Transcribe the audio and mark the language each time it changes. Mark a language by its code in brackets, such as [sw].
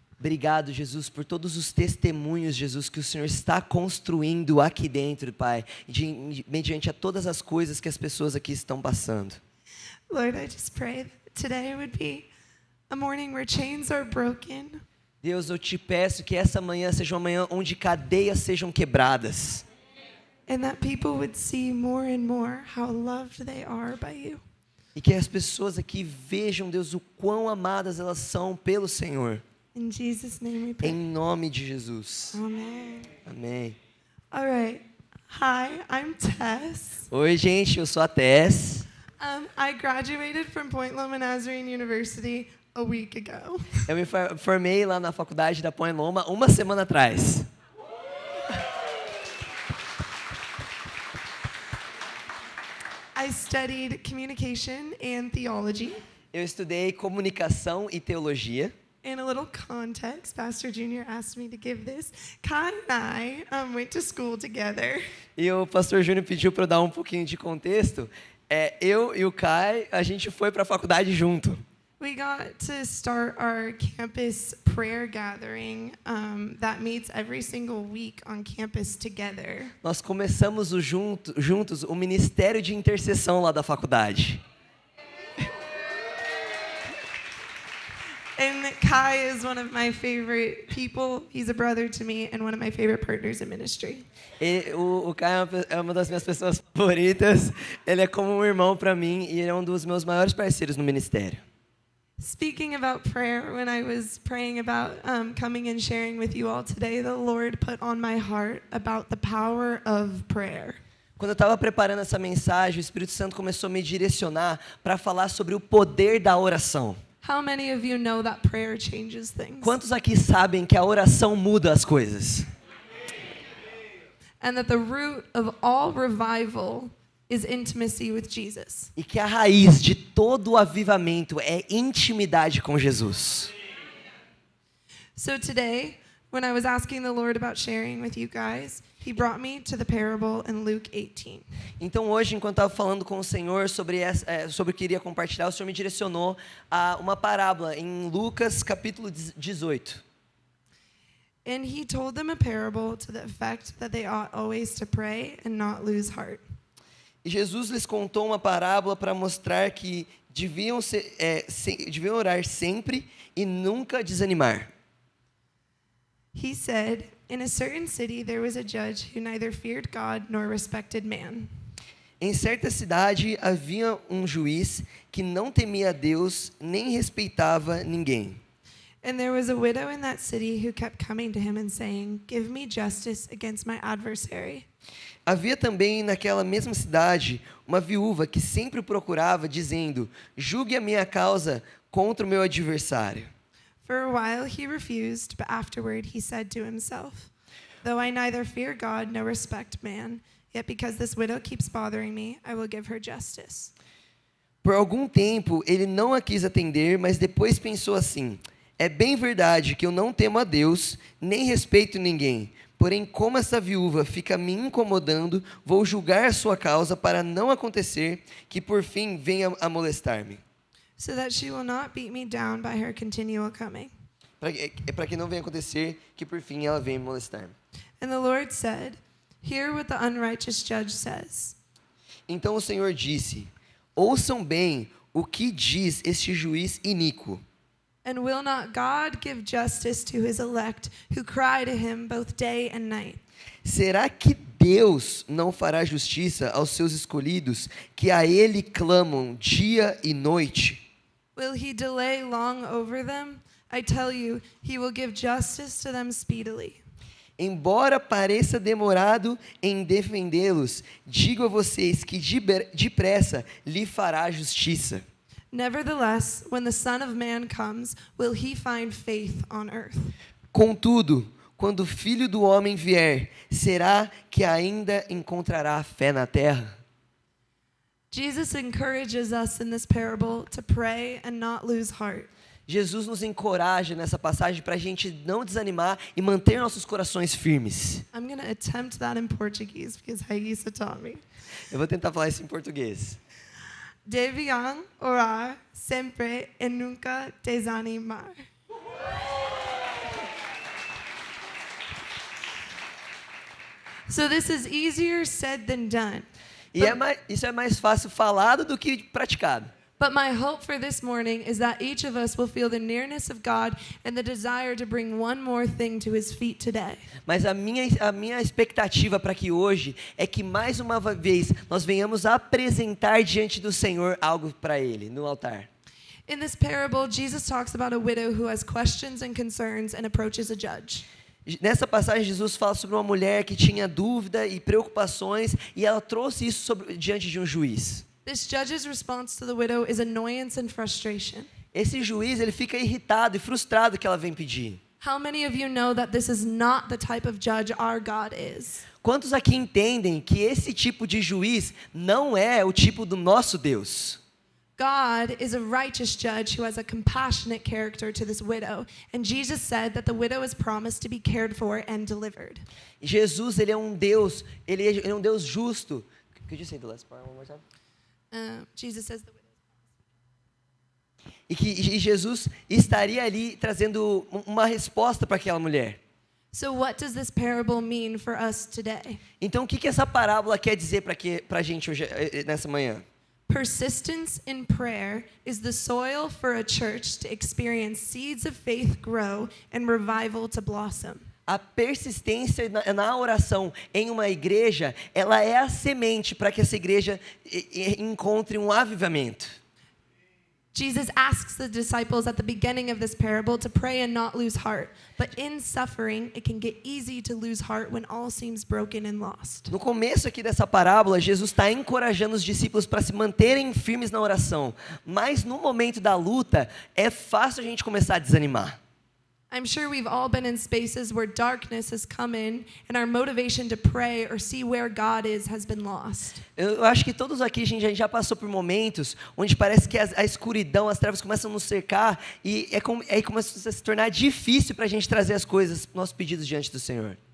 [pt] Obrigado, Jesus, por todos os testemunhos, Jesus, que o Senhor está construindo aqui dentro, Pai, mediante a todas as coisas que as pessoas aqui estão passando. [en] Lord, I just pray that today would be a morning where chains are broken. [pt] Deus, eu te peço que essa manhã seja uma manhã onde cadeias sejam quebradas. [en] And that people would see more and more how loved they are by you. [pt] E que as pessoas aqui vejam, Deus, o quão amadas elas são pelo Senhor. [en] In Jesus' name we [pt] Em [en] pray. [pt] nome de Jesus. [en] Amen. [pt] Amém. [en] All right. Hi, I'm Tess. [pt] Oi, gente, eu sou a Tess. [en] I graduated from Point Loma Nazarene University a week ago. [pt] Eu me formei lá na faculdade da Point Loma uma semana atrás. [en] I studied communication and theology. [pt] Eu estudei comunicação e teologia. [en] In a little context, Pastor Junior asked me to give this. Kai and I went to school together. [pt] E o pastor Júnior pediu para eu dar um pouquinho de contexto. Eu e o Kai, a gente foi para a faculdade junto. [en] We got to start our campus prayer gathering that meets every single week on campus together. [pt] Nós começamos juntos o ministério de intercessão lá da faculdade. [en] And Kai is one of my favorite people. He's a brother to me and one of my favorite partners in ministry. [pt] O Kai é uma das minhas pessoas favoritas. Ele é como um irmão para mim e ele é um dos meus maiores parceiros no ministério. [en] Speaking about prayer, when I was praying about coming and sharing with you all today, the Lord put on my heart about the power of prayer. [pt] Quando eu estava preparando essa mensagem, o Espírito Santo começou a me direcionar para falar sobre o poder da oração. [en] How many of you know that prayer changes things? [pt] Quantos aqui sabem que a oração muda as coisas? [en] And that the root of all revival is intimacy with Jesus. [pt] E que a raiz de todo o avivamento é intimidade com Jesus. [en] So today, when I was asking the Lord about sharing with you guys, He brought me to the parable in Luke 18. [pt] Então hoje, enquanto eu estava falando com o Senhor sobre o que iria compartilhar, o Senhor me direcionou a uma parábola em Lucas capítulo 18. [en] And he told them a parable to the effect that they ought always to pray and not lose heart. [pt] E Jesus lhes contou uma parábola para mostrar que deviam orar sempre e nunca desanimar. [en] He said, "In a certain city there was a judge who neither feared God nor respected man. [pt] Em certa cidade havia um juiz que não temia a Deus nem respeitava ninguém. [en] And there was a widow in that city who kept coming to him and saying, 'Give me justice against my adversary.' [pt] Havia também naquela mesma cidade uma viúva que sempre o procurava, dizendo: julgue a minha causa contra o meu adversário. [en] For a while he refused, but afterward he said to himself, 'Though I neither fear God nor respect man, yet because this widow keeps bothering me, I will give her justice.' [pt] Por algum tempo ele não a quis atender, mas depois pensou assim: é bem verdade que eu não temo a Deus, nem respeito ninguém. Porém, como essa viúva fica me incomodando, vou julgar a sua causa para não acontecer que por fim venha a molestar-me. [en] So that she will not beat me down by her continual coming." [pt] Para que não venha acontecer que por fim ela venha me molestar-me. [en] And the Lord said, "Hear what the unrighteous judge says. [pt] Então o Senhor disse: ouçam bem o que diz este juiz iníquo. [en] And will not God give justice to his elect who cry to him both day and night? [pt] Será que Deus não fará justiça aos seus escolhidos, que a Ele clamam dia e noite? [en] Will he delay long over them? I tell you, he will give justice to them speedily. [pt] Embora pareça demorado em defendê-los, digo a vocês que depressa lhe fará justiça. [en] Nevertheless, when the Son of Man comes, will he find faith on earth?" [pt] Contudo, quando o Filho do Homem vier, será que ainda encontrará fé na terra? [en] Jesus encourages us in this parable to pray and not lose heart. [pt] Jesus nos encoraja nessa passagem para a gente não desanimar e manter nossos corações firmes. [en] I'm going to attempt that in Portuguese because Raíssa taught me. [pt] Eu vou tentar falar isso em português. Deviam orar sempre e nunca desanimar. [en] So this is easier said than done. [pt] E isso é mais fácil falado do que praticado. [en] But my hope for this morning is that each of us will feel the nearness of God and the desire to bring one more thing to his feet today. [pt] Mas a minha expectativa para que hoje é que mais uma vez nós venhamos apresentar diante do Senhor algo para Ele, no altar. [en] In this parable, Jesus talks about a widow who has questions and concerns and approaches a judge. [pt] Nessa passagem, Jesus fala sobre uma mulher que tinha dúvida e preocupações e ela trouxe isso diante de um juiz. [en] This judge's response to the widow is annoyance and frustration. [pt] Esse juiz, ele fica irritado e frustrado que ela vem pedir. [en] How many of you know that this is not the type of judge our God is? [pt] Quantos aqui entendem que esse tipo de juiz não é o tipo do nosso Deus? [en] God is a righteous judge who has a compassionate character to this widow, and Jesus said that the widow is promised to be cared for and delivered. [pt] Jesus, ele é um Deus, ele é um Deus justo. [en] Could you say the last part one more time? Jesus says the widow. [pt] E Jesus estaria ali trazendo uma resposta para aquela mulher. [en] So what does this parable mean for us today? [pt] Então, o que essa parábola quer dizer para a gente hoje, nessa manhã? [en] Persistence in prayer is the soil for a church to experience seeds of faith grow and revival to blossom. [pt] A persistência na oração em uma igreja, ela é a semente para que essa igreja encontre um avivamento. [en] Jesus asks the disciples at the beginning of this parable to pray and not lose heart. But in suffering, it can get easy to lose heart when all seems broken and lost. [pt] No começo aqui dessa parábola, Jesus está encorajando os discípulos para se manterem firmes na oração. Mas no momento da luta, é fácil a gente começar a desanimar. [en] I'm sure we've all been in spaces where darkness has come in and our motivation to pray or see where God is has been lost. [pt] Eu acho que todos aqui a gente já passou por momentos onde parece que a escuridão, as trevas começam a nos cercar e aí começa a se tornar difícil para a gente trazer as coisas, nossos pedidos diante do Senhor.